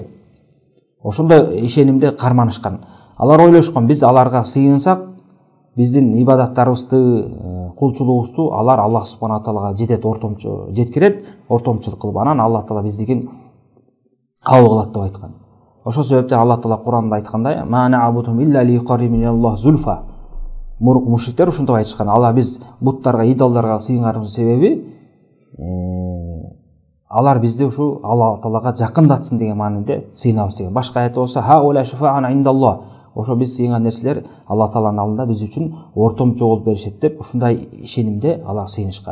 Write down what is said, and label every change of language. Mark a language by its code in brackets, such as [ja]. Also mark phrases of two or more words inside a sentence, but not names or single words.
[ky] Ошондой ишенимде карманышкан. Алар ойлошкон, биз аларга сыйынсак, биздин ибадаттарыбызды, кулчулугубузду алар Аллах субхана таалага жеткирет, ортомчулук кылып, анан Аллах таала биздигин кабыл кылат деп айткан. [ar] Ошол себептен Аллах таала Куранда айткандай: "ما نعبدهم إلا ليقربونا الله زلفى". [ky] Мурк мушриктер ушунтип айтышкан. Алар биз буттарга, идолдорго сыйынганыбыздын себеби алар бизди ушу Аллах таалага жакындатсын деген мааниде сыйынабыз деген. Башка аят болсо: [ar] "هؤلاء شفعاؤنا عند الله". [ky] Ошо биз сыйынган нерселер Аллах тааланын алдында биз үчүн ортомчу болуп беришет деп ушундай ишенимде алар сыйынышкан.